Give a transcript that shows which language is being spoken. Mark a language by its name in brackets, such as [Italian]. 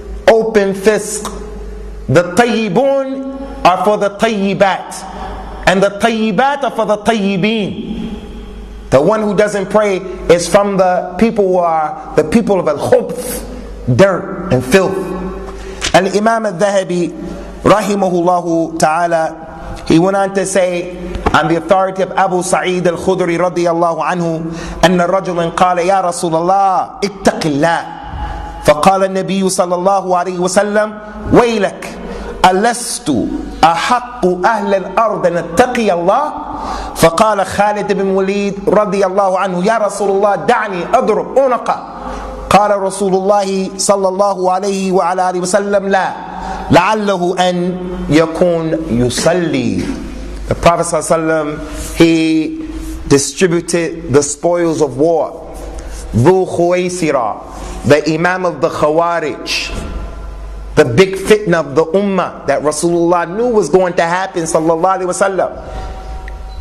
[English] Open fisq. The tayyibun are for the tayyibat, and the tayyibat are for the tayyibin. The one who doesn't pray is from the people who are the people of al-khubth, dirt and filth. And Imam al-Dhahabi rahimahullahu ta'ala, he went on to say on the authority of Abu Sa'id al-Khudri radiyallahu anhu, [Arabic] أن رجلا قال يا رسول الله اتق الله فقال النبي صلى الله عليه وسلم ويلك ألست أحق أهل الأرض أن اتقي الله فقال خالد بن وليد رضي الله عنه يا رسول الله دعني أضرب عنقه قال رسول الله صلى الله عليه وعلى آله وسلم لا لعله أن يكون يصلي. [English] The Prophet صلى الله عليه وسلم, he distributed the spoils of war. Dhu Khuwaysira, the Imam of the Khawarij, the big fitna of the ummah that Rasulullah knew was going to happen sallallahu alaihi wasallam.